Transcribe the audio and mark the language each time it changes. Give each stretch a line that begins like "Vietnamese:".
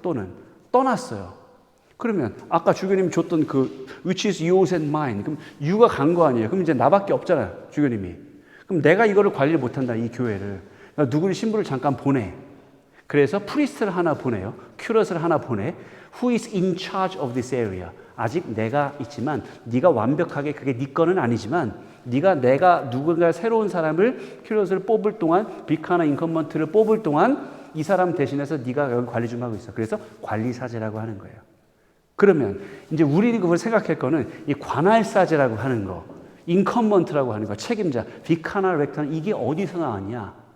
Korean: 또는 떠났어요. 그러면 아까 주교님이 줬던 그
English: which is yours and mine.
Korean: 그럼 유가 간 거 아니에요. 그럼 이제 나밖에 없잖아요. 주교님이. 그럼 내가 이거를 관리를 못한다. 이 교회를. 그러니까 누구를 신부를 잠깐 보내. 그래서 프리스트를 하나 보내요. 큐러스를 하나 보내.
English: Who is in charge of this area?
Korean: 아직 내가 있지만 네가 완벽하게 그게 네 거는 아니지만 내가 누군가 새로운 사람을 큐러스를 뽑을 동안 비카나 인컴먼트를 뽑을 동안 이 사람 대신해서 네가 여기 관리 좀 하고 있어. 그래서 관리사제라고 하는 거예요. 그러면 이제 우리는 그걸 생각할 거는 이 관할사제라고 하는 거, 인컴먼트라고 하는 거, 책임자, 비카나 렉터는 이게 어디서 나왔냐?